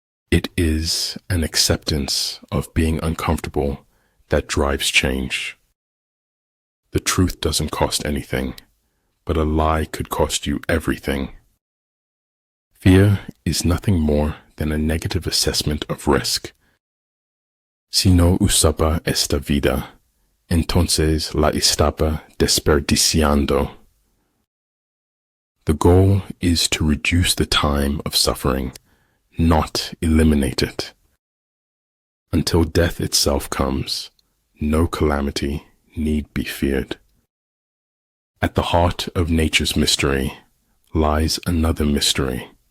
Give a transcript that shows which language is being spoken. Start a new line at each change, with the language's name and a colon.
English: It is an acceptance of being uncomfortable that drives change. The truth doesn't cost anything, but a lie could cost you everything. Fear is nothing more than a negative assessment of risk.
Spanish: Si no usaba esta vida, entonces la estaba desperdiciando.
English: The goal is to reduce the time of suffering, not eliminate it. Until death itself comes, no calamity need be feared. At the heart of nature's mystery lies another mystery.